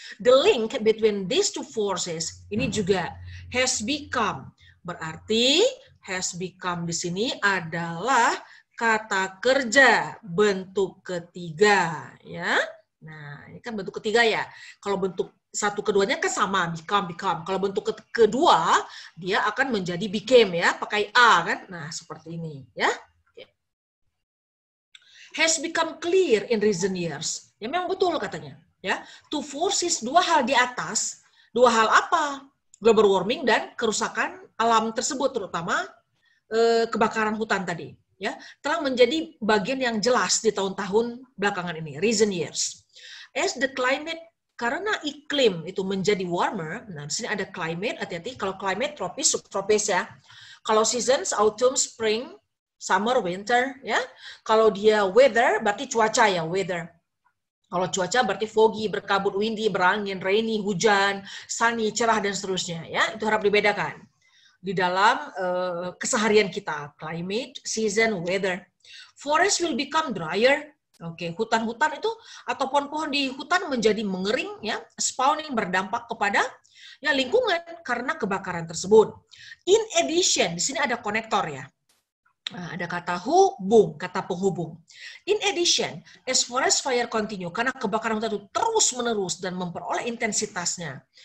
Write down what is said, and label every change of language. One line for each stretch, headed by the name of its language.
English: The link between these two forces,
Indonesian: ini juga has become, berarti has become di sini adalah kata kerja bentuk ketiga, ya. Nah, ini kan bentuk ketiga, ya. Kalau bentuk satu keduanya kan sama, become. Kalau bentuk kedua, dia akan menjadi became, ya, pakai A kan. Nah, seperti ini, ya.
English: Has become clear in recent years.
Indonesian: Ya, memang betul katanya, ya. Two forces, dua hal di atas, dua hal apa? Global warming dan kerusakan alam tersebut, terutama kebakaran hutan tadi, ya, telah menjadi bagian yang jelas di tahun-tahun belakangan ini, recent years.
English: As the climate,
Indonesian: karena iklim itu menjadi warmer, nah di sini ada climate, hati-hati, kalau climate tropis, subtropis, ya. Kalau seasons, autumn, spring, summer, winter, ya. Kalau dia weather, berarti cuaca, ya, weather. Kalau cuaca berarti foggy, berkabut, windy, berangin, rainy, hujan, sunny, cerah, dan seterusnya, ya. Itu harap dibedakan di dalam keseharian kita, climate, season, weather.
English: Forest will become drier.
Indonesian: Oke, hutan-hutan itu atau pohon-pohon di hutan menjadi mengering, ya, spawning, berdampak kepada, ya, lingkungan karena kebakaran tersebut. In addition, di sini ada konektor, ya. Nah, ada kata hubung, kata penghubung.
English: In addition, as forest fire continue,
Indonesian: karena kebakaran hutan itu terus-menerus dan memperoleh intensitasnya.